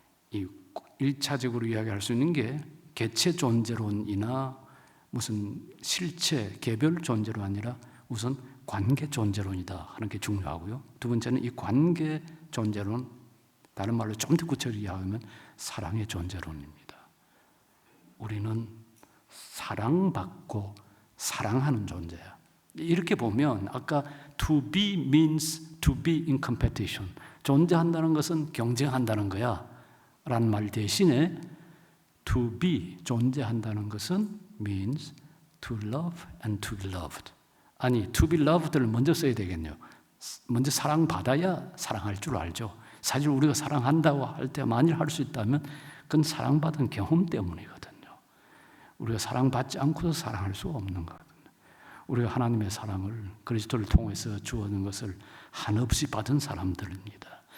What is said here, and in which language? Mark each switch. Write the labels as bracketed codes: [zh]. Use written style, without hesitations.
[ko] 이 1차적으로 이야기할 수 있는 게 개체 존재론이나 무슨 실체, 개별 존재로 아니라 우선 관계 존재론이다 하는 게 중요하고요. 두 번째는 이 관계 존재론, 다른 말로 좀 더 구체적으로 이야기하면 사랑의 존재론입니다. 우리는 사랑받고 사랑하는 존재야. [en] 이렇게 보면 [ko] 아까 [en] to be means to be in competition, [ko] 존재한다는 것은 경쟁한다는 거야 라는 말 대신에 [en] to be, [ko] 존재한다는 것은 [en] means to love and to be loved. [ko] 아니, [en] to be loved [ko] 를 먼저 써야 되겠네요. 먼저 사랑받아야 사랑할 줄 알죠. 사실 우리가 사랑한다고 할 때 만일 할 수 있다면 그건 사랑받은 경험 때문이거든요. 우리가 사랑받지 않고도 사랑할 수가 없는 거거든요. 우리가 하나님의 사랑을 그리스도를 통해서 주어진 것을 한없이 받은 사람들입니다.